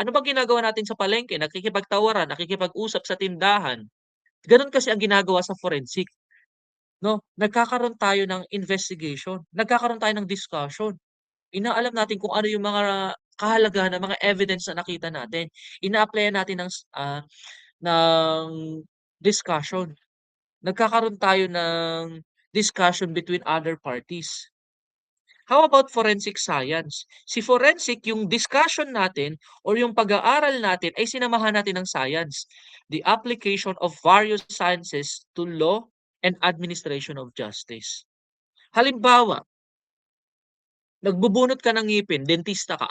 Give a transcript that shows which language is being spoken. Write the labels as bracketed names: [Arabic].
[Filipino] Ano bang ginagawa natin sa palengke? Nakikipagtawaran, nakikipag-usap sa tindahan. Gano'n kasi ang ginagawa sa forensic, 'no? Nagkakaroon tayo ng investigation, nagkakaroon tayo ng discussion. Inaalam natin kung ano yung mga kahalagahan ng mga evidence na nakita natin. Ina-applyan natin ng discussion. Nagkakaroon tayo ng discussion between other parties. [English] How about forensic science? [Filipino] Si forensic, yung discussion natin or yung pag-aaral natin ay sinamahan natin ng science. [English] The application of various sciences to law and administration of justice. [Filipino] Halimbawa, nagbubunot ka ng ngipin, dentista ka.